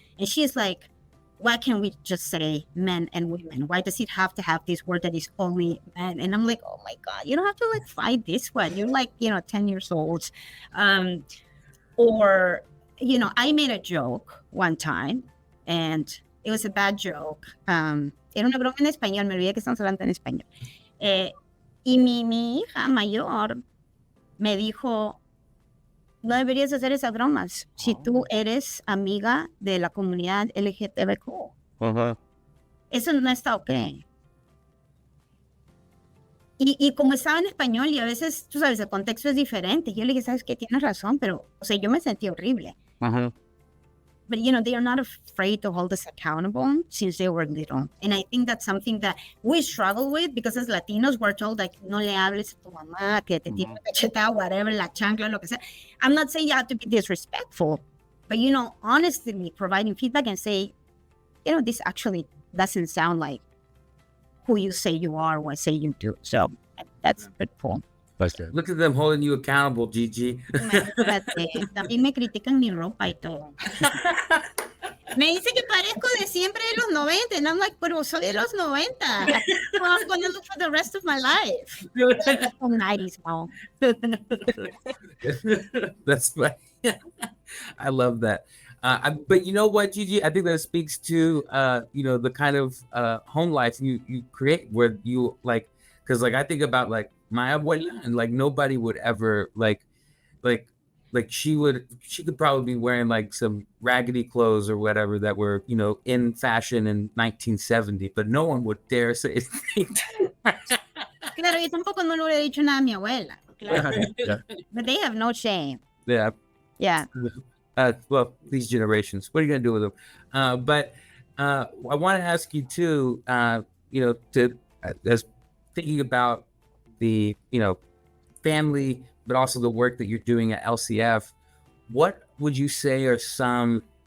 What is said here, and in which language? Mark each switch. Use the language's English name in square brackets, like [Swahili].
[English] And she's like, why can't we just say men and women? Why does it have to have this word that is only men? And I'm like, oh my God, you don't have to fight this one. You're 10 years old. Or, I made a joke one time and it was a bad joke. [Spanish] Era una broma en español, me olvidé que estamos hablando en español. Y mi hija mayor me dijo, no deberías hacer esas bromas si tú eres amiga de la comunidad LGTBQ. Eso no está ok. Y como estaba en español y a veces, tú sabes, el contexto es diferente. Yo le dije, sabes qué, tienes razón, pero, yo me sentí horrible. [English] But, they are not afraid to hold us accountable since they were little. And I think that's something that we struggle with because as Latinos, we're told, [Spanish] no le hables a tu mamá, que te tire la cachetada, [English] whatever, [Spanish] la chancla, lo que sea. [English] I'm not saying you have to be disrespectful, but, honestly providing feedback and say, this actually doesn't sound like who you say you are or say you do. So that's pretty cool. Look at them holding you accountable, Gigi. [Spanish] Imagínate, también me critican mi ropa y todo. Me dice que parezco de siempre de los 90, [English] and I'm like, [Spanish] pero soy de los 90. [English] Well, I'm gonna look for the rest of my life. 90s mom. That's funny. I love that. But you know what, Gigi? I think that speaks to the kind of home life you create, where you like, because like I think about like my abuela, and like nobody would ever like she could probably be wearing like some raggedy clothes or whatever that were in fashion in 1970, but no one would dare say anything. [Spanish] Claro, yo tampoco no le hubiera dicho nada a mi abuela. Claro. [English] Yeah. But they have no shame. Yeah. Yeah. Well, these generations, what are you gonna do with them? But I want to ask you too, as thinking about the family, but also the work that you're doing at LCF, what would you say are some